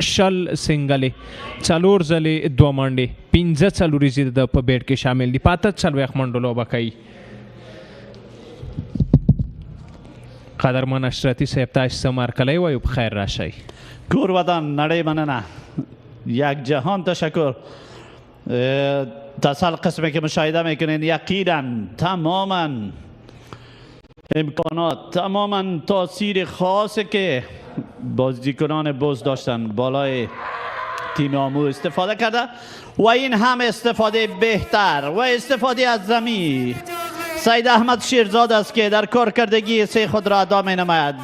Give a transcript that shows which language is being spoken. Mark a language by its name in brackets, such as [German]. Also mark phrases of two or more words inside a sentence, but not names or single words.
[Pashto] 60 سنګلې 4 ځلې 2 منډې 15 څلوريزې د په بیټ کې شامل دي. 45 منډو لوبه کوي. قدرمن اشرتی صاحب تاسو څه مرکلی وایو؟ په خیر راشئ. کور ودان نړۍ مننه. [Persian] یک جهان تشکر. تصل قسمی که مشاهده میکنین یقینا تماما امکانات تماما تاثیر خاصی که بازیکنان بوست داشتن بالای تیم آمو استفاده کرده و این هم استفاده بهتر و استفاده از زمین سید احمد شیرزاد است که در کارکردگی سه خود را ادا می نماید.